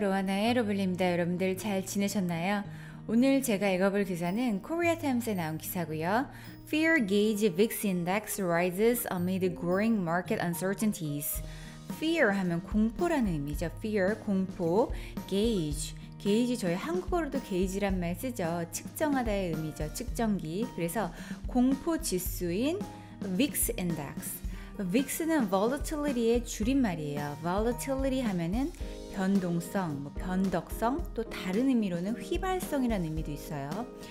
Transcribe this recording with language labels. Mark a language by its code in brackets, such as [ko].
[ko] 로아나의 로블리입니다. 여러분들 잘 지내셨나요? 오늘 제가 읽어볼 기사는 코리아 타임스에 나온 기사고요. [en] Fear gauge VIX index rises amid growing market uncertainties. [ko] Fear 하면 공포라는 의미죠. [en] Fear, 공포, gauge. [ko] 게이지 저희 한국어로도 게이지란 말 쓰죠. 측정하다의 의미죠. 측정기. 그래서 공포 지수인 VIX index. VIX는 volatility의 줄임말이에요. volatility 하면은 변동성, 변덕성, 또 다른 의미로는 휘발성이라는 의미도 있어요.